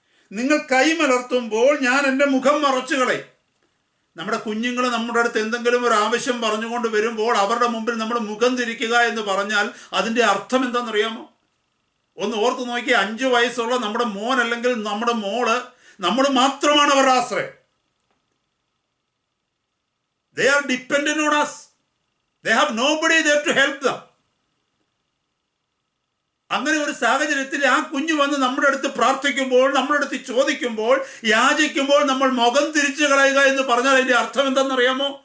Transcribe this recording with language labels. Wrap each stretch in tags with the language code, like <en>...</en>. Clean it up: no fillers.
<ml>നിങ്ങൾ കൈമലർത്തുമ്പോൾ ഞാൻ എൻ്റെ മുഖം മറച്ചു കളയും. നമ്മുടെ കുഞ്ഞുങ്ങൾ നമ്മുടെ അടുത്ത് എന്തെങ്കിലും ഒരു ആവശ്യം പറഞ്ഞുകൊണ്ട് വരുമ്പോൾ അവരുടെ മുമ്പിൽ നമ്മൾ മുഖം തിരിക്കുക എന്ന് പറഞ്ഞാൽ അതിൻ്റെ അർത്ഥം എന്താണെന്നറിയാമോ? ഒന്ന് ഓർത്ത് നോക്കി, 5 വയസ്സുള്ള നമ്മുടെ മോൻ അല്ലെങ്കിൽ നമ്മുടെ മോള്, നമ്മൾ മാത്രമാണ് അവരുടെ ആശ്രയം.</ml> <en>They are dependent on us. They have nobody there to help them.</en> <ml>അങ്ങനെ ഒരു സാഹചര്യത്തിൽ ആ കുഞ്ഞു വന്ന് നമ്മുടെ അടുത്ത് പ്രാർത്ഥിക്കുമ്പോൾ, നമ്മുടെ അടുത്ത് ചോദിക്കുമ്പോൾ, യാചിക്കുമ്പോൾ നമ്മൾ മുഖം തിരിച്ചു കളയുക എന്ന് പറഞ്ഞാൽ അതിൻ്റെ അർത്ഥം എന്താണെന്നറിയാമോ?</ml>